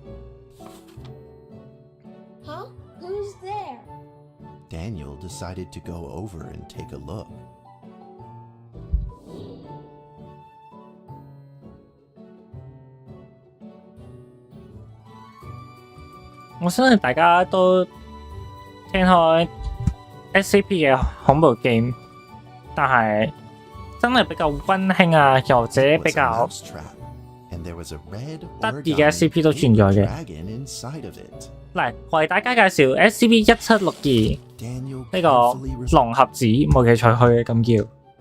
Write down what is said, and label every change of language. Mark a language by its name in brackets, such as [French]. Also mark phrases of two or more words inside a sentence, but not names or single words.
[English] Huh? Who's there? Daniel decided to go over and take a look. [Cantonese] I 相信大家都聽開 SCP 嘅恐怖 game， 但係真係比較溫馨啊，又或者比較得意嘅 SCP 都存在嘅。嚟為大家介紹 SCP-1762呢個龍盒子，冇記錯佢咁叫。